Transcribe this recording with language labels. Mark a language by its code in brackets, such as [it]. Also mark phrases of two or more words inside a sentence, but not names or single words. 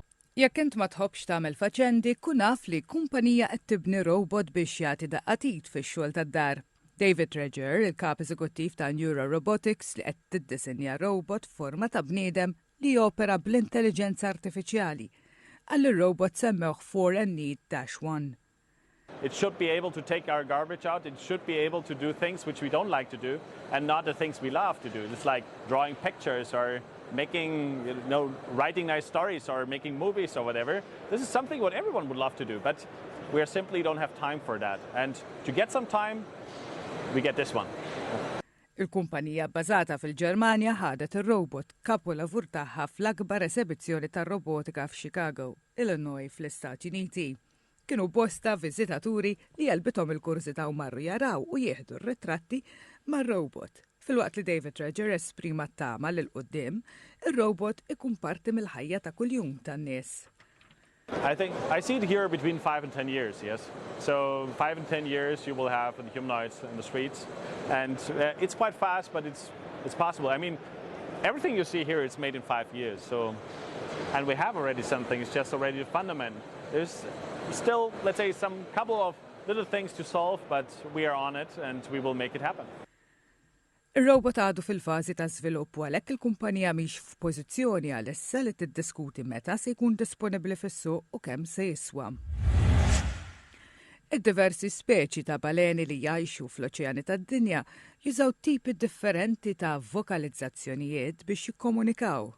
[mt] Jekk int ma tħobbx tagħmel faċendi, kun naf li kumpanija qed tibni robot biex jagħti daqqatit fix-xogħol tad-dar. David Reger, il-kap eżekuttiv ta' Neuro Robotics li qed tiddisinja robot forma ta' bniedem li jopera bl-intelligenza artifiċjali. Għall ir-robot semmewh 4NE-1. [en] It should be able to take our garbage out. It should be able to do things which we don't like to do and not the things we love to do. It's like drawing pictures or making, writing nice stories or making movies or whatever. This is something what everyone would love to do, but we simply don't have time for that. And to get some time, we get this one. [mt] Il-kumpanija bbażata fil-Ġermanja ħadet ir-robot kapolavur tagħha fl-akbar esebizzjoni tar-robotika f'Chicago, Illinois fl-Istati Uniti. Kienu bosta viżitaturi li jelbithom il-kurzita u marru jaraw u jieħdu r-ritratti mar-robot. Fil-waqt li David Reger esprima t-tama l-qoddim, il-robot ikun parti mill-ħajja ta' kuljum tan-nies. [en] I see it here between 5 and 10 years, yes. So 5 and 10 years you will have the humanoids in the streets. And it's quite fast, but it's possible. I mean, everything you see here is made in 5 years. So, and we have already something, it's just already the fundament. There's still, let's say, some couple of little things to solve, but we are on it and we will make it happen. [mt] Ir-robot għadu fil-fażi ta' żvilupp u għalhekk il-kumpanija mhix f'pożizzjoni għalissa li tiddiskuti meta se jkun disponibbli fis-suq u kemm se jiswa. Id-diversi speċi ta' baleni li jgħixu fl-oċeani tad-dinja jużaw tipi differenti ta' vokalizzazzjonijiet biex jikkomunikaw.